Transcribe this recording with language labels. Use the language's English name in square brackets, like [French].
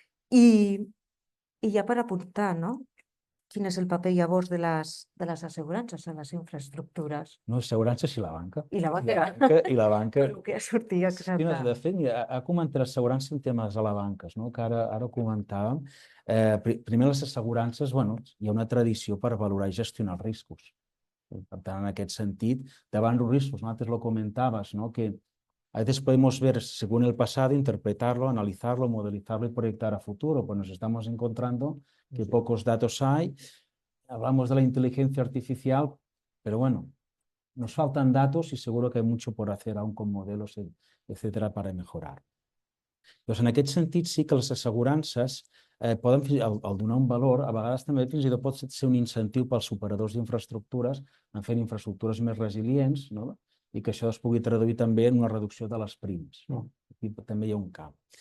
[Catalan] I ja per apuntar, no? Quin és el paper llavors de les assegurances en les infraestructures? No, assegurances i la banca. I la banca. I la banca. El que sortia exacte. De fet, ha comentat l'assegurança en temes a la banca, que ara comentàvem. Primer, les assegurances, hi ha una tradició per valorar i gestionar els riscos. Per tant, en aquest sentit, davant los riscos, [Spanish] antes lo comentabas, que a veces podemos ver, según el pasado, interpretarlo, analizarlo, modelizarlo y proyectar a futuro, pues nos estamos encontrando que pocos datos hay. Hablamos de la inteligencia artificial, pero bueno, nos faltan datos y seguro que hay mucho por hacer aún con modelos, etcétera, para mejorar. [Catalan] Doncs en aquest sentit sí que les assegurances poden, al donar un valor, a vegades també fins i tot pot ser un incentiu pels operadors d'infraestructures en fer infraestructures més resilients, i que això es pugui traduir també en una reducció de les primes. Aquí també hi ha un camp.